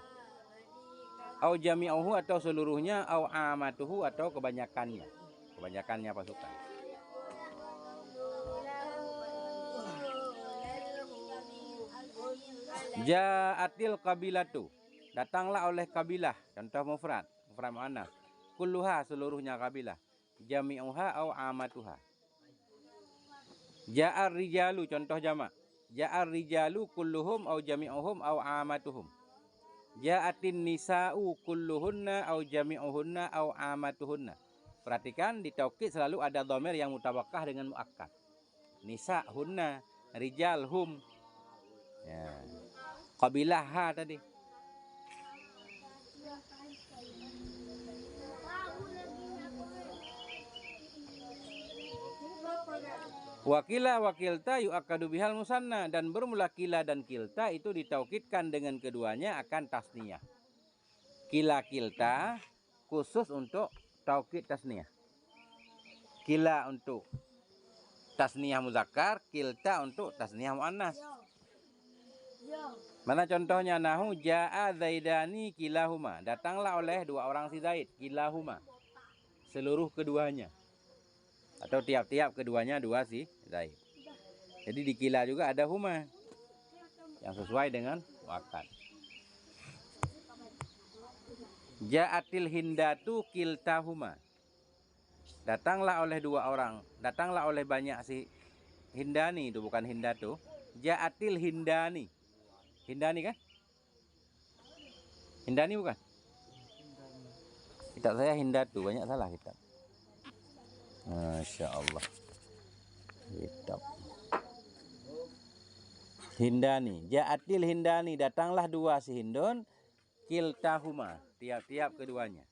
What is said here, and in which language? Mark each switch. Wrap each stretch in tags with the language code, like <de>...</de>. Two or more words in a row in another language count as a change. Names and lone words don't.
<ar>أو جميعه</ar> <id>atau seluruhnya,</id> <ar>أو عامته</ar> <id>atau kebanyakannya pasukan.</id> <ar>جاءت القبيلة,</ar> <id>datanglah oleh kabilah, contoh mufrad muannas. Kulluha, seluruhnya kabilah.</id> <ar>جميعها أو عامتها. جاء الرجال,</ar> <id>contoh jamak.</id> <ar>جاء الرجال كلهم أو جميعهم أو عامتهم. جاءت النساء كلهن أو جميعهن أو عامتهن.</ar> <id>Perhatikan di taukid selalu ada dhamir yang mutabakah dengan muakkad.</id> <ar>نساء هن، رجال هم. Ya.</ar> <id>Qabilah ha tadi.</id> <ar>وكلا وكلتا يؤكد بهما المثنى,</ar> <id>dan bermula kila dan kilta itu ditaukidkan dengan keduanya akan tasniyah. Kila kilta khusus untuk taukid tasniyah. Kila untuk tasniyah muzakkar, kilta untuk tasniyah muannas. Mana contohnya?</id> <ar>نحو جاء الزيدان كلاهما,</ar> <id>datanglah oleh dua orang si Zaid, kilahuma, seluruh keduanya. Atau tiap-tiap keduanya dua si Zaid. Jadi di kila juga ada huma yang sesuai dengan muakkad.</id> <ar>جاءت الهندات كلتاهما,</ar> <id>datanglah oleh dua orang, datanglah oleh banyak si hindani, itu bukan hindatu.</id> <ar>جاءت الهندان. هندان kan?</ar> <id>Hindani bukan? Kitab saya hindatu, banyak salah kitab.</id> <ar>ما شاء الله.</ar> <id>Kitab hindani.</id> <ar>جاءت الهندان,</ar> <id>datanglah dua si hindun, kiltahuma, tiap-tiap keduanya.</id>